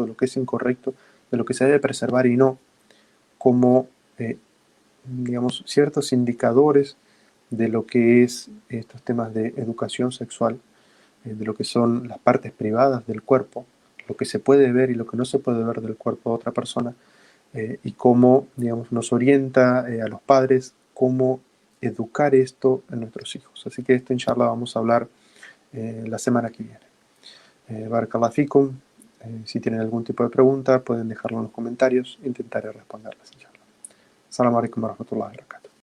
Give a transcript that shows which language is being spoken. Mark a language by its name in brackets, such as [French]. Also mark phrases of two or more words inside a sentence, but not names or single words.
[Spanish] de lo que es incorrecto, de lo que se debe preservar y no, como, digamos, ciertos indicadores de lo que es estos temas de educación sexual, de lo que son las partes privadas del cuerpo, lo que se puede ver y lo que no se puede ver del cuerpo de otra persona, y cómo, digamos, nos orienta a los padres cómo educar esto en nuestros hijos. Así que esto, inshallah, vamos a hablar la semana que viene. [Arabic] بارك الله فيكم. [Spanish] Si tienen algún tipo de pregunta, pueden dejarlo en los comentarios. Intentaré responderles, inshallah. [Arabic] السلام عليكم ورحمة الله وبركاته.